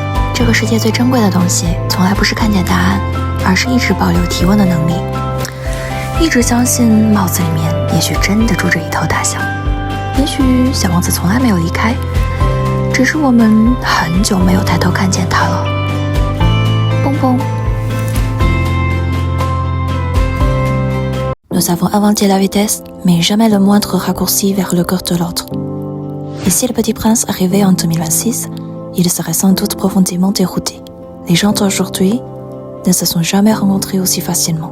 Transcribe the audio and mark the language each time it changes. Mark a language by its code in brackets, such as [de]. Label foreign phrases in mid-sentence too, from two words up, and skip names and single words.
[zh] 这个世界最珍贵的东西从来不是看见答案，而是一直保留提问的能力，一直相信帽子里面也许真的住着一头大象。也许小王子从来没有离开，只是我们很久没有抬头看见他了。 [fr] 蹦蹦。Nous avons inventé la vitesse, mais jamais le moindre raccourci vers le cœur de l'autre. Et si le petit prince arrivait en 2026, il serait sans doute profondément dérouté. Les gens d'aujourd'hui ne se sont jamais rencontrés aussi facilement.